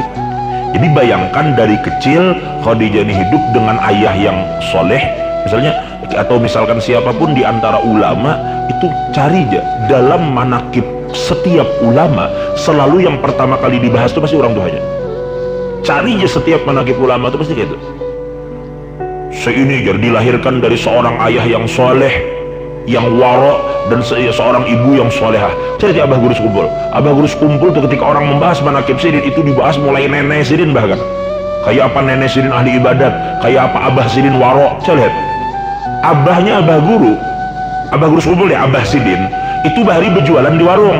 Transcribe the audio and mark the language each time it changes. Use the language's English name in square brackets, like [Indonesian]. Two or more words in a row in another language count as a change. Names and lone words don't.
[Indonesian] Jadi bayangkan dari kecil Khadijah ini hidup dengan ayah yang soleh misalnya, atau misalkan siapapun di antara ulama itu cari aja dalam manaqib setiap ulama selalu yang pertama kali dibahas itu pasti orang tuanya. Cari aja setiap manaqib ulama itu pasti kayak itu. Seini dilahirkan dari seorang ayah yang soleh, yang waro, dan seorang ibu yang solehah. Cari Abah Guru Kumpul. Abah Guru Kumpul tuh ketika orang membahas manaqib Sidin itu dibahas mulai nenek Sidin, bahkan kayak apa nenek Sidin ahli ibadat, kayak apa Abah Sidin waro. Coba lihat abahnya Abah Guru Kumpul ya, Abah Sidin itu bahari berjualan di warung.